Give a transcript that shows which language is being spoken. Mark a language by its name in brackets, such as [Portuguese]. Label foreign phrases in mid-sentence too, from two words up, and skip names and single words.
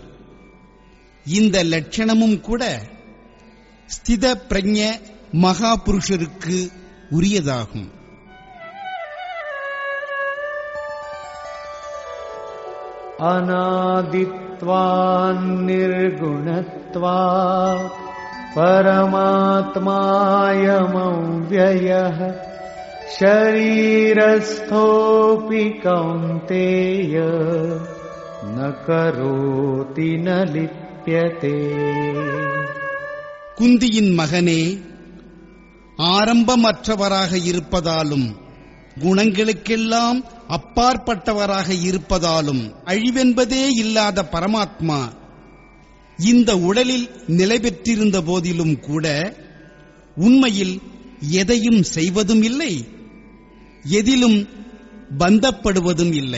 [Tamil] இந்த லட்சணமும் கூட ஸ்தித பிரஜ்ஞ மகா புருஷருக்கு உரியதாகும். [Sanskrit] अनादित्वान् निर्गुणत्वात् परमात्मायमव्ययः शरीरस्थोऽपि कौन्तेय न करोति न लिप्यते. [Tamil] குந்தியின் மகனே, ஆரம்பமற்றவராக இருப்பதாலும் குணங்களுக்கெல்லாம் அப்பாற்பட்டவராக இருப்பதாலும் அழிவென்பதே இல்லாத பரமாத்மா இந்த உடலில் நிலை பெற்றிருந்த போதிலும் கூட உண்மையில் எதையும் செய்வதும் இல்லை, எதிலும் பந்தப்படுவதும் இல்லை.